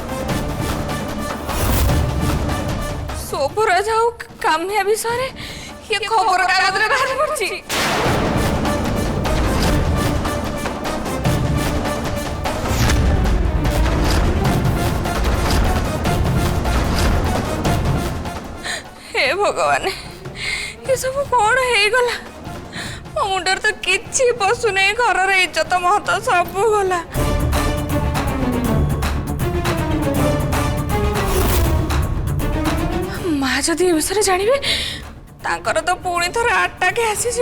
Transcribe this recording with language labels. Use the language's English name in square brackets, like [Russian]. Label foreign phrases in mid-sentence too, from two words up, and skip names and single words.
[Odia] ଶୋଭରାଜ ଆଉ କାମ୍ୟା ବିଷୟରେ ଇଏ ଖବର କାଗଜରେ ବାହାରି ପଡିଛି। [Hindi] हे भगवान, ये सब कौन ହେଇଗଲା? [Odia] ମୋ ମୁଣ୍ଡରେ ତ କିଛି ପଶୁନି। ଘରର ଇଜ୍ଜତ ମହତ ସବୁ ଗଲା। ମା ଯଦି ଏ ବିଷୟରେ ଜାଣିବେ, ତାଙ୍କର ତ ପୁଣି ଥରେ ଆଟାକ ଆସିଯିବ।